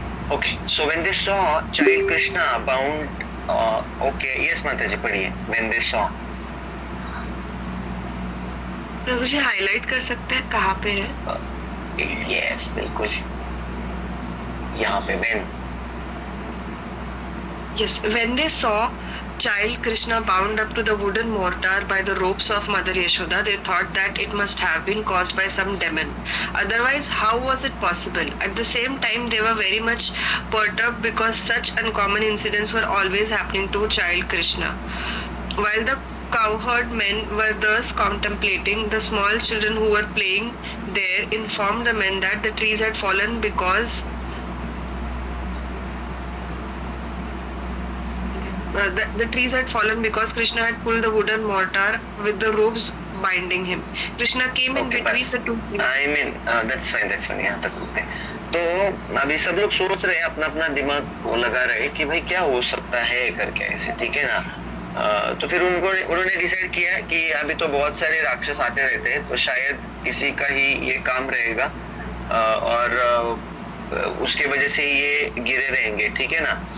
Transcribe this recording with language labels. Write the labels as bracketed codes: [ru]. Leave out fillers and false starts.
[en] Okay, so when they saw child Krishna bound, okay, yes [hi] माता जी पढ़िए. [en] When they saw. [hi] Prabhu ji highlight कर सकते हैं कहाँ पे है? Yes, बिल्कुल. यहाँ पे when. [en] Yes, when they saw child Krishna bound up to the wooden mortar by the ropes of Mother Yashoda, they thought that it must have been caused by some demon. Otherwise, how was it possible? At the same time, they were very much perturbed because such uncommon incidents were always happening to child Krishna. While the cowherd men were thus contemplating, the small children who were playing there informed the men that the trees had fallen because the trees had fallen because Krishna had pulled the wooden mortar with the ropes binding him. Krishna came in between the two trees. I mean, that's fine. [hi] यहाँ तक रुकते हैं. तो अभी सब लोग सोच रहे हैं, अपना अपना दिमाग लगा रहे हैं कि भाई क्या हो सकता है करके ऐसे ठीक है ना. तो फिर उन्होंने डिसाइड किया कि अभी तो बहुत सारे राक्षस आते रहते हैं, तो शायद किसी का ही ये काम रहेगा और उसके वजह से ये गिरे रहेंगे ठीक है ना.